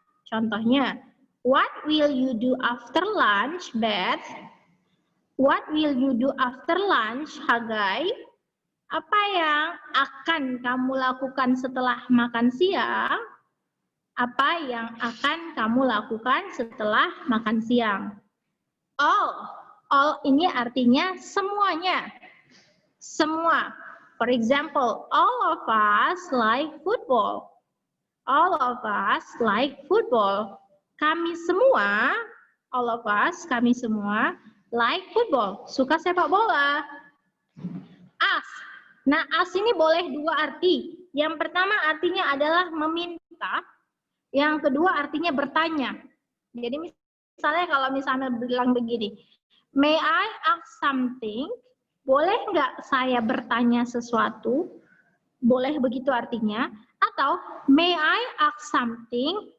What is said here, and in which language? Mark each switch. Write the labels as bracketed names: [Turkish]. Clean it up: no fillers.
[Indonesian] Contohnya, [English] what will you do after lunch, Beth? What will you do after lunch, Hagai? [Indonesian] Apa yang akan kamu lakukan setelah makan siang? Apa yang akan kamu lakukan setelah makan siang? All ini artinya semuanya. Semua. [English] For example, all of us like football. All of us like football. [Indonesian] Kami semua, [English] all of us, [Indonesian] kami semua [English] like football. [Indonesian] Suka sepak bola. Ask. Nah, ask ini boleh dua arti. Yang pertama artinya adalah meminta. Yang kedua artinya bertanya. Jadi misalnya kalau misalnya bilang begini, [English] may I ask something? [Indonesian] Boleh nggak saya bertanya sesuatu? Boleh begitu artinya. Atau [English] may I ask something?